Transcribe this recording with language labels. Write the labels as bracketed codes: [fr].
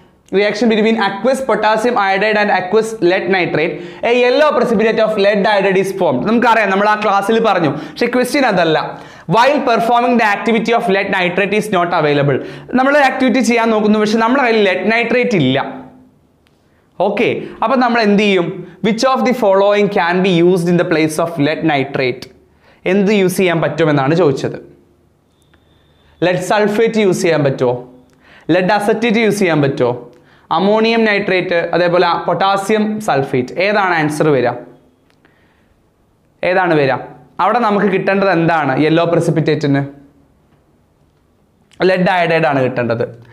[en] reaction between aqueous potassium iodide and aqueous lead nitrate, a yellow precipitate of lead iodide is formed. [ml] നമുക്കറിയാം, നമ്മൾ ആ ക്ലാസ്സിൽ പറഞ്ഞു, പക്ഷേ ക്വസ്റ്റ്യൻ അതല്ല. [en] While performing the activity of lead nitrate is not available. [ml] നമ്മൾ activity ചെയ്യാൻ നോക്കുന്നു, പക്ഷെ നമ്മുടെ കയ്യിൽ lead nitrate ഇല്ല. ഓക്കെ, അപ്പം നമ്മൾ എന്ത് ചെയ്യും? [en] Which of the following can be used in the place of lead nitrate? [ml] എന്ത് യൂസ് ചെയ്യാൻ പറ്റുമെന്നാണ് ചോദിച്ചത്. ലെഡ് സൾഫേറ്റ് യൂസ് ചെയ്യാൻ പറ്റുമോ? ലെഡ് അസറ്റേറ്റ് യൂസ് ചെയ്യാൻ പറ്റുമോ? അമോണിയം നൈട്രേറ്റ്, അതേപോലെ പൊട്ടാസ്യം സൾഫേറ്റ്. ഏതാണ് ആൻസർ വരിക? ഏതാണ് വരിക? അവിടെ നമുക്ക് കിട്ടേണ്ടത് എന്താണ്? യെല്ലോ പ്രസിപ്പിറ്റേറ്റിന് ലെഡ് അയഡൈഡ് ആണ് കിട്ടേണ്ടത്.